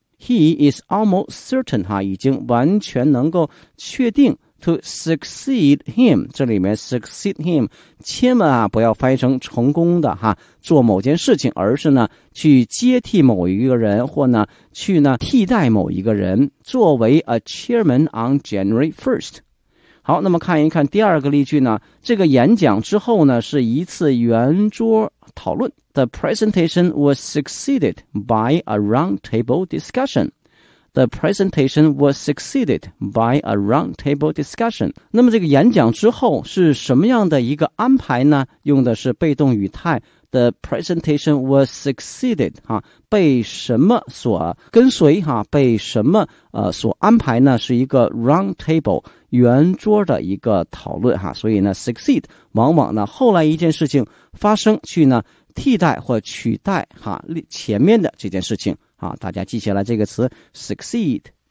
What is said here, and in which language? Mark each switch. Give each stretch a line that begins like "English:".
English: He is almost certain
Chinese: 哈，已经完全能够确定
English: to succeed him，
Chinese: 这里面 succeed him 千万啊不要翻译成成功的哈，做某件事情，而是呢去接替某一个人，或呢去呢替代某一个人，作为
English: a chairman on January 1st。
Chinese: 好，那么看一看第二个例句呢，这个演讲之后呢是一次圆桌讨论。
English: The presentation was succeeded by a roundtable discussion. The presentation was succeeded by a roundtable discussion.
Chinese: 那么这个演讲之后是什么样的一个安排呢？用的是被动语态
English: the presentation was succeeded,
Chinese: 哈，被什么所跟随，哈，被什么所安排呢，是一个 round table, 圆桌的一个讨论，哈，所以呢 succeed, 往往呢后来一件事情发生去呢替代或取代，哈，前面的这件事情，哈，大家记下来这个词 succeed。